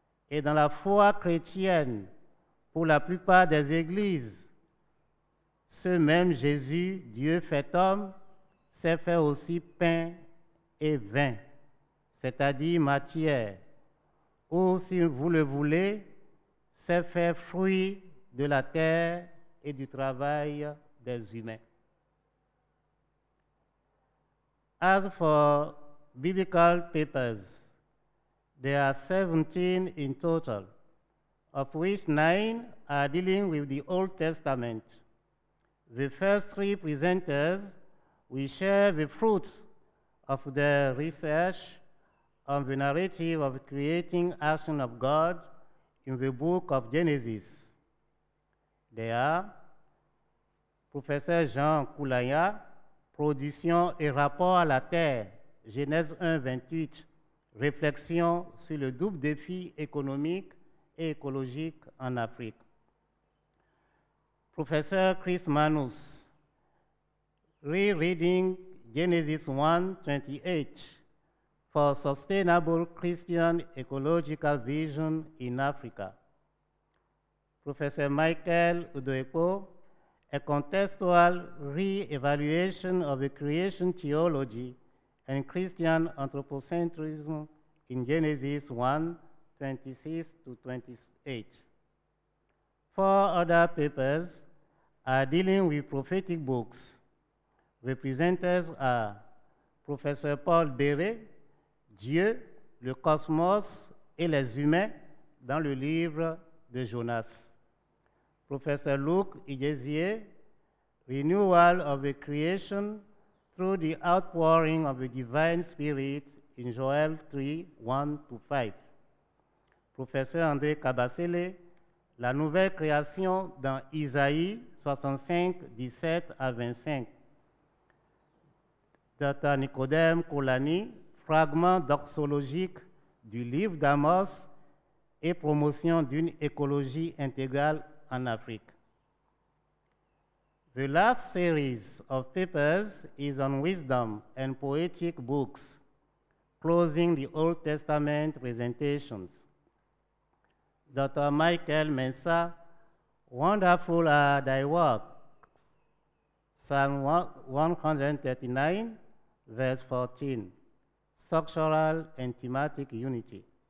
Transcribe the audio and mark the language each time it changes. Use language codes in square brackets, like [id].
[fr] Et dans la foi chrétienne, pour la plupart des églises, ce même Jésus, Dieu fait homme, s'est fait aussi pain et vin, c'est-à-dire matière, ou si vous le voulez, s'est fait fruit de la terre et du travail des humains. [en] As for biblical papers, there are 17 in total, of which 9 are dealing with the Old Testament. The first 3 presenters will share the fruits of their research on the narrative of creating action of God in the book of Genesis. They are [fr] Professeur Jean Koulaya, Production et rapport à la terre, Genèse 1, 28, réflexion sur le double défi économique et écologique en Afrique. [en] Professeur Chris Manus, Rereading Genesis 1, 28 for Sustainable Christian Ecological Vision in Africa. Professor Michael Udoeko, A Contextual Re-Evaluation of the Creation Theology and Christian Anthropocentrism in Genesis 1, 26 to 28. 4 other papers are dealing with prophetic books. The presenters are [fr] Professeur Paul Béret, Dieu, le cosmos et les humains dans le livre de Jonas. [en] Professor Luc Igézier, Renewal of the Creation through the Outpouring of the Divine Spirit in Joel 3, 1 to 5. [fr] Professeur André Kabasele, La nouvelle création dans Isaïe 65, 17 à 25. Dr. Nicodème Koulani, Fragment doxologique du livre d'Amos et promotion d'une écologie intégrale en Afrique. [en] The last series of papers is on wisdom and poetic books, closing the Old Testament presentations. Dr. Michael Mensah, Wonderful are thy works, Psalm 139, verse 14, structural and thematic unity.